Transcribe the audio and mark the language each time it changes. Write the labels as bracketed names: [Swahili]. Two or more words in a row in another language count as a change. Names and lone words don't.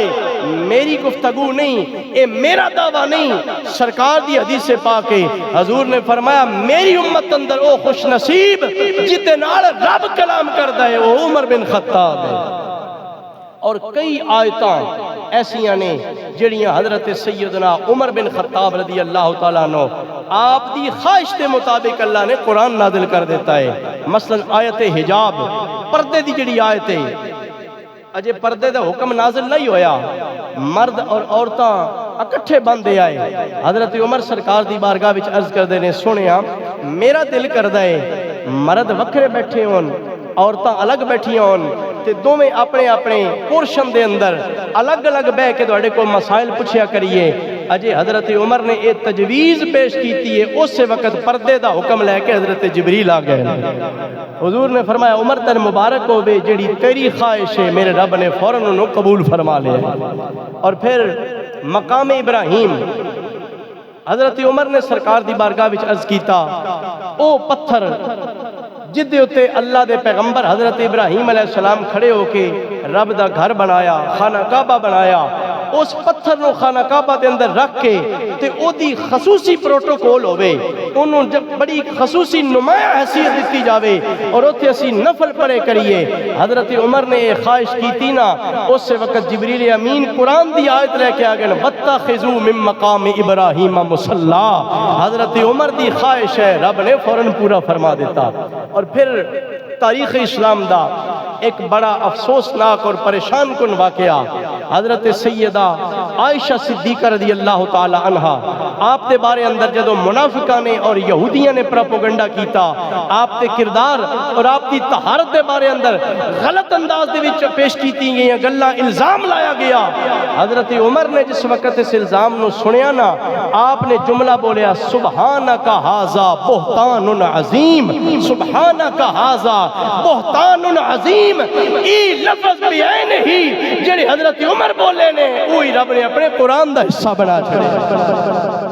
[Punjabi] میری گفتگو نہیں، اے میرا دعویٰ نہیں، سرکار دی حدیث پاک ہے، حضور نے فرمایا میری امت اندر او خوش نصیب جدے نال رب کلام کردا ہے وہ عمر بن خطاب ہے۔ اور کئی آیتاں ایسیاں نے جڑیاں حضرت سیدنا عمر بن خطاب [Arabic] رضی اللہ تعالیٰ عنہ [Punjabi] آپ دی خواہش کے مطابق اللہ نے قرآن نازل کر دیتا ہے۔ مثلا آیت حجاب، پردے دی جڑی آیت ہے، اجے پردے دا حکم نازل نہیں ہویا، مرد اور عورتاں اکٹھے بندے آئے، حضرت عمر سرکار دی بارگاہ وچ عرض کر دینے سنیا میرا دل کردا ہے مرد وکھرے بیٹھے ہون عورتاں الگ بیٹھی ہون تے دوویں اپنے اپنے پورشن دے اندر الگ الگ بہ کے تواڈے کول مسائل پوچھیا کریے۔ اجے حضرت عمر نے یہ تجویز پیش کیتی ہے، اس وقت پردے دا حکم لے کے حضرت جبریل آ گئے۔ حضور نے فرمایا عمر تن مبارک ہوے جڑی تیری خواہش ہے میرے رب نے فوراً انہوں قبول فرما لیا۔ اور پھر مقام ابراہیم حضرت عمر نے سرکار دی بارگاہ وچ عرض کیتا او پتھر جدے اتے اللہ دے پیغمبر حضرت ابراہیم [Arabic] علیہ السلام [Punjabi] کھڑے ہو کے رب دا گھر بنایا، خانہ کعبہ بنایا، اس پتھر نو خانہ کعبہ دے اندر رکھ کے تے او دی خصوصی پروٹوکول ہوئے، انہوں جب بڑی خصوصی نمایاں حیثیت دیتی جاوے اور اتھے اسی نفل پڑے کریے۔ حضرت عمر نے یہ خواہش کی تھی نا، اس وقت جبریل امین قرآن دی آیت لے کے آگئے [Arabic] وَاتَّخِذُوا مِن مَّقَامِ إِبْرَاهِيمَ مُصَلًّى، [Punjabi] حضرت عمر دی خواہش ہے، رب نے فوراً پورا فرما دیتا۔ اور پھر تاریخ اسلام دا ایک بڑا افسوسناک اور پریشان کن واقعہ، حضرت سیدہ عائشہ صدیقہ [Arabic] رضی اللہ تعالی عنہ [Punjabi] آپ دے بارے اندر جدو منافقہ نے اور یہودیاں نے پروپیگنڈا کیتا، آپ دے کردار اور آپ دی طہارت دے بارے اندر غلط انداز دے وچ پیش کیتی گئی گلاں، الزام لایا گیا۔ حضرت عمر نے جس وقت اس الزام نو سنیا نا، آپ نے جملہ بولیا [Arabic] سبحانک ھذا بہتان عظیم، سبحانک ھذا بہتان عظیم۔ [Punjabi] ای لفظ بعین ہی جڑے حضرت عمر بولے نے وہی رب نے اپنے قرآن دا حصہ بنا چھڑے۔